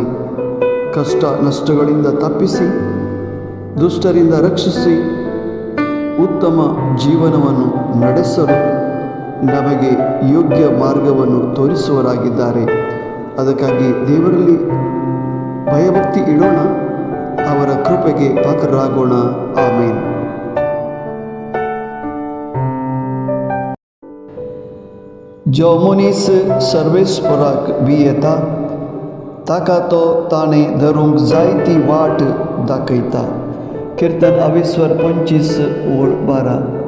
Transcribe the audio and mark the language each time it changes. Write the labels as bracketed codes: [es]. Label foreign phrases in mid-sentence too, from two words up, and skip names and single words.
[kn] ಕಷ್ಟ ನಷ್ಟಗಳಿಂದ ತಪ್ಪಿಸಿ, ದುಷ್ಟರಿಂದ ರಕ್ಷಿಸಿ, ಉತ್ತಮ ಜೀವನವನ್ನು ನಡೆಸಲು ನಮಗೆ ಯೋಗ್ಯ ಮಾರ್ಗವನ್ನು ತೋರಿಸುವರಾಗಿದ್ದಾರೆ. ಅದಕ್ಕಾಗಿ ದೇವರಲ್ಲಿ ಭಯಭಕ್ತಿ ಇಡೋಣ, ಅವರ ಕೃಪೆಗೆ ಪಾತ್ರರಾಗೋಣ. ಆಮೇನ್. [kok] जो मनीस सर्वेस्पराक भियेता ताका तो ताणें धरूंक जाय ती वाट दाखयता. कीर्तन 25:12.